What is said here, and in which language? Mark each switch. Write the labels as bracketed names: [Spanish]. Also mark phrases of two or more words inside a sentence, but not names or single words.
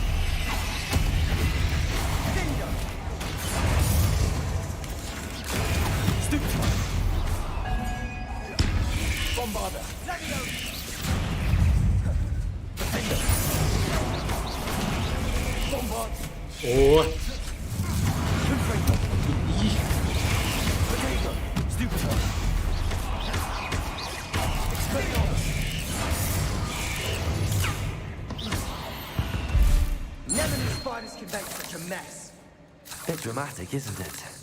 [English] Dingo. Stupid one. Bombarder. Defender. Bombard. โอ้ย Confringo. Potato. Stupid one. Expelliarmus. Never knew spiders could make such a mess. Bit dramatic, isn't it?